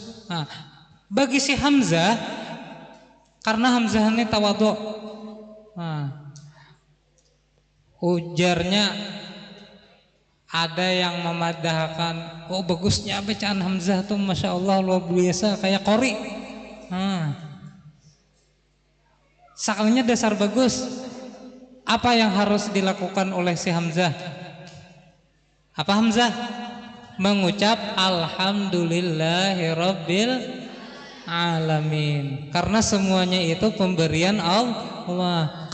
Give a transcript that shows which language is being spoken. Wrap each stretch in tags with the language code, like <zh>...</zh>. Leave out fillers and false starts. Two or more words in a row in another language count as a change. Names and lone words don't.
<id>Nah, bagi si Hamzah, karena Hamzah ini tawadhu.</id> <bjn>Nah, ujarnya ada yang memadahkan, oh bagusnya bacaan Hamzah tuh</bjn> <ar>ما شاء الله</ar> <bjn>luar biasa kayak qori. Sekalinya dasar bagus, apa yang harus dilakukan oleh si Hamzah?</bjn> <id>Apa Hamzah? Mengucap</id> <ar>الحمد لله رب العالمين,</ar> <id>karena semuanya itu pemberian Allah.</id>